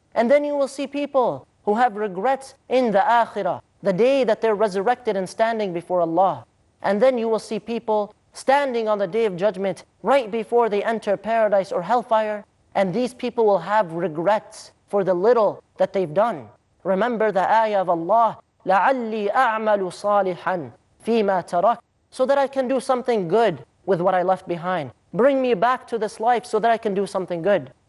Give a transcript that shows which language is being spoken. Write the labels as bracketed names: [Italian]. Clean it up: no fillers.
[English] And then you will see people who have regrets in the akhirah, the day that they're resurrected and standing before Allah. And then you will see people standing on the day of judgment right before they enter paradise or hellfire. And these people will have regrets for the little that they've done. Remember the ayah of Allah, [Arabic] لَعَلِّي أَعْمَلُ صَالِحًا فِي مَا تَرَكْتُ. [English] So that I can do something good with what I left behind. Bring me back to this life so that I can do something good.